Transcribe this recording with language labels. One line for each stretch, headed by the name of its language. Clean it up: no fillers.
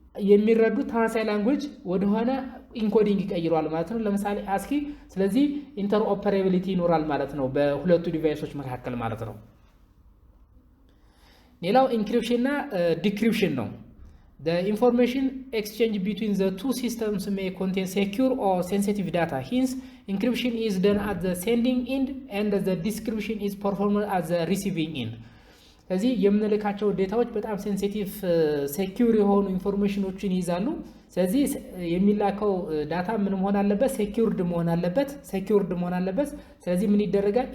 Amharic: የሚረዱት ተመሳሳይ ላንጉዌጅ ወደሆነ ኢንኮዲንግ ይቀይረዋል ማለት ነው። ለምሳሌ አስኪ። ስለዚህ ኢንተርኦፐሬቢሊቲ ይኖራል ማለት ነው በሁለቱ ዲቫይሶች መካከል ማለት ነው። ሌላው ኢንክሪፕሽን እና ዲክሪፕሽን ነው።
English: The information exchange between the two systems may contain secure or sensitive data. Hence, encryption is done at the sending end and the decryption is performed at the receiving end.
Amharic: ስለዚህ የምንልካቸው ዴታዎች በጣም ሴንሲቲቭ ሴኪዩር የሆኑ ኢንፎርሜሽኖችን ይይዛሉ። ስለዚህ የሚላከው ዳታ ምን መሆን አለበት? ሴኪዩርድ መሆን አለበት። ስለዚህ ምን ይደረጋል?